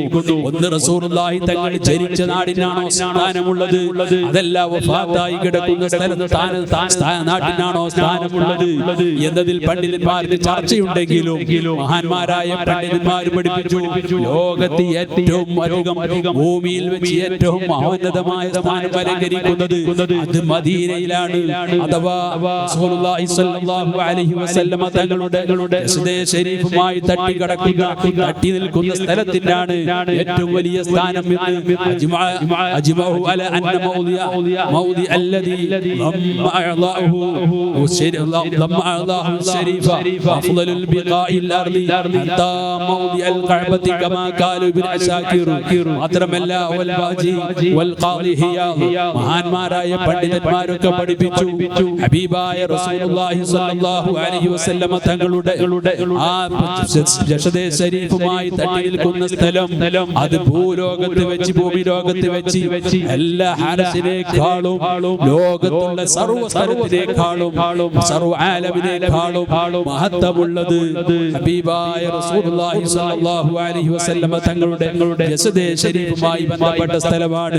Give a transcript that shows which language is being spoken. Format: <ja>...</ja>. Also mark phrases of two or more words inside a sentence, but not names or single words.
<ml>ഒന്ന് റസൂലുള്ളാഹി തങ്ങൾ ജനിച്ച നാടിനാണോ സ്ഥാനമുള്ളത്, അതല്ല വഫാത്തായി കിടക്കുന്ന നാട്ടിനാണോ സ്ഥാനമുള്ളത് എന്നതിൽ പണ്ഡിതന്മാർക്ക് ചർച്ചയുണ്ടെങ്കിലും മഹാന്മാരായ പണ്ഡിതന്മാർ പഠിപ്പിച്ചു ലോകത്ത് ഏറ്റവും അധികം ഭൂമിയിൽ വെച്ച് ഏറ്റവും മഹോന്നതമായ സ്ഥാനം അലങ്കരിക്കുന്നത് അത് മദീനയിലാണ്. അഥവാ റസൂലുള്ളാഹി</ml> <ar>صلى الله عليه وسلم</ar> <ml>തങ്ങളുടെ ശരീഫുമായി തട്ടി നിൽക്കുന്ന സ്ഥലത്തിനാണ് ഏറ്റവും വലിയ സ്ഥാനം എന്ന്</ml> <ar>أجمعوا على أن الموضع الذي ضم أعضاءه الشريفة أفضل البقاء الأرض حتى موضع الكعبة كما قالوا ابن عساكر മാത്രമല്ല</ar> <ml>വൽബാജി വൽഖാദി ഹിയാദ് മഹാന്മാരായ പണ്ഡിതന്മാരൊക്കെ പഠിപ്പിച്ചു ഹബീബായ റസൂലുള്ളാഹി</ml> <ar>صلى الله عليه</ar> <ml>വസല്ലം തങ്ങളുടെ ആ ജസദെ ശരീഫുമായി തട്ടി നിൽക്കുന്ന സ്ഥലം അത് ഭൂലോകത്ത് വെച്ച് ഭൂമി ലോകത്ത് വെച്ച് എല്ലാ ഹറസിനേക്കാളും ലോകത്തുള്ള സർവ്വ സ്ഥലത്തിനേക്കാളും സർവ്വ ആലമിനേക്കാളും മഹത്വമുള്ളത് ഹബീബായ റസൂലുള്ളാഹി</ml> <ar>صلى الله عليه وسلم</ar> <ml>തങ്ങളുടെ ജസദെ ശരീഫുമായി ബന്ധപ്പെട്ട സ്ഥലമാണ്.</ml>